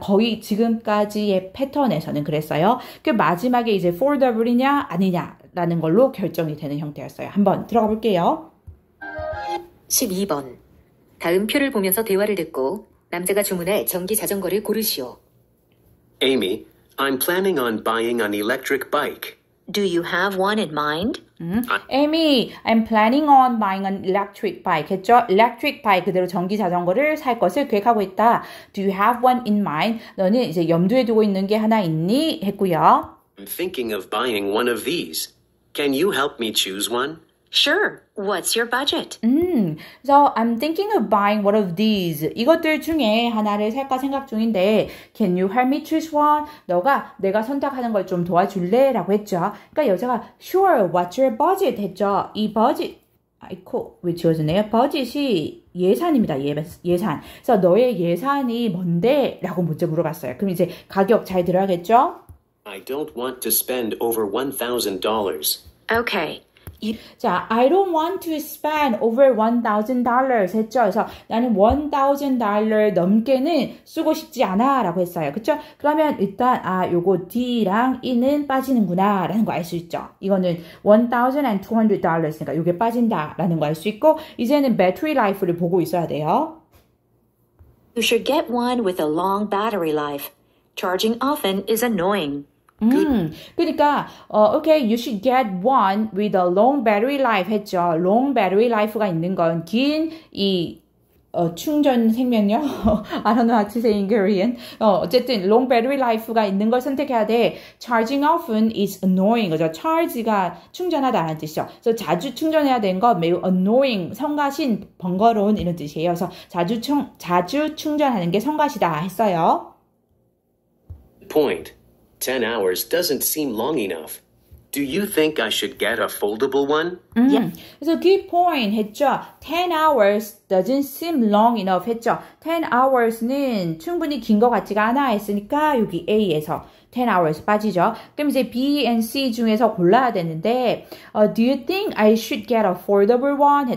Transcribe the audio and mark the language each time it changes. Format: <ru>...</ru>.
<ko>거의 지금까지의 패턴에서는 그랬어요. 그 마지막에 이제 foldable이냐 아니냐라는 걸로 결정이 되는 형태였어요. 한번 들어가 볼게요. 12번. 다음 표를 보면서 대화를 듣고 남자가 주문할 전기 자전거를 고르시오.</ko> <en>Amy, I'm planning on buying an electric bike. Do you have one in mind? Amy, I'm planning on buying an electric bike</en> <ko>했죠? electric bike 그대로 전기 자전거를 살 것을 계획하고 있다.</ko> <en>Do you have one in mind?</en> <ko>너는 이제 염두에 두고 있는 게 하나 있니? 했고요.</ko> <en>I'm thinking of buying one of these. Can you help me choose one? Sure. What's your budget? So I'm thinking of buying one of these.</en> <ko>이것들 중에 하나를 살까 생각 중인데</ko> <en>Can you help me choose one?</en> <ko>너가 내가 선택하는 걸 좀 도와줄래? 라고 했죠. 그러니까 여자가</ko> <en>Sure, what's your budget?</en> <ko>했죠. 이 budget 아이코 왜 지워지네요? budget이 예산입니다. 예산. 그래서 너의 예산이 뭔데? 라고 먼저 물어봤어요. 그럼 이제 가격 잘 들어야겠죠?</ko> <en>I don't want to spend over $1,000. Okay.</en> <ko>자,</ko> <en>I don't want to spend over $1,000</en> <ko>했죠. 그래서 나는 $1,000 넘게는 쓰고 싶지 않아 라고 했어요. 그쵸? 그러면 일단 요거 D랑 E는 빠지는구나 라는 거 알 수 있죠. 이거는 $1,200니까 요게 빠진다 라는 거 알 수 있고 이제는 battery life를 보고 있어야 돼요.</ko> <en>You should get one with a long battery life. Charging often is annoying.</en> <ko>그러니까</ko> <en>okay, you should get one with a long battery life</en> <ko>했죠. long battery life가 있는 건 긴 충전 생명력?</ko> <en>I don't know how to say in Korean.</en> <ko>어쨌든 long battery life가 있는 걸 선택해야 돼.</ko> <en>Charging often is annoying.</en> <ko>그죠? charge가 충전하다라는 뜻이죠. 그래서 자주 충전해야 되는 거 매우 annoying, 성가신, 번거로운 이런 뜻이에요. 그래서 자주 충전하는 게 성가시다 했어요.</ko> <en>Point. 10 hours doesn't seem long enough. Do you think I should get a foldable one?</en> <ko>그래서</ko> <en>good point</en> <ko>했죠.</ko> <en>10 hours doesn't seem long enough</en> <ko>했죠. 10 hours는 충분히 긴 것 같지가 않아 했으니까 여기 A에서 10 hours 빠지죠. 그럼 이제 B and C 중에서 골라야 되는데</ko> <en>Do you think I should get a foldable one?</en>